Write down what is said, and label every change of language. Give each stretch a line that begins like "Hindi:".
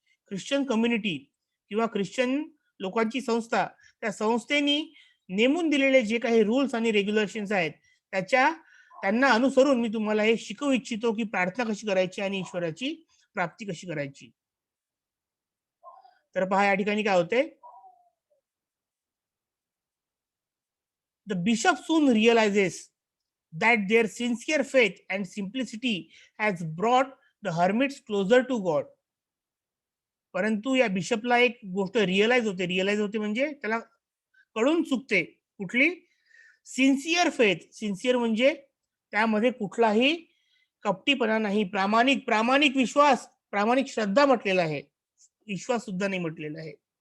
Marathi: Christian community किंवा Christian लोकांची संस्था, त्या संस्थेनी नेमून दिलेले जे काही रूल्स आणि रेग्युलेशन्स आहेत त्यांना अनुसरून मी तुम्हाला हे शिकवू इच्छितो की प्रार्थना कशी करायची आणि ईश्वराची प्राप्ती कशी करायची. तर पहा या ठिकाणी काय होते,
English: The bishop soon realises that their sincere faith and simplicity has brought the hermits closer to God.
Marathi: परंतु या बिशपला एक गोष्ट रिअलाइज होते म्हणजे त्याला कळून चुकते. कुठली? Sincere faith. सिन्सिअर म्हणजे त्यामध्ये कुठलाही कपटीपणा नाही, प्रामाणिक विश्वास, प्रामाणिक श्रद्धा म्हटलेला आहे, विश्वास सुद्धा नाही म्हटलेला आहे.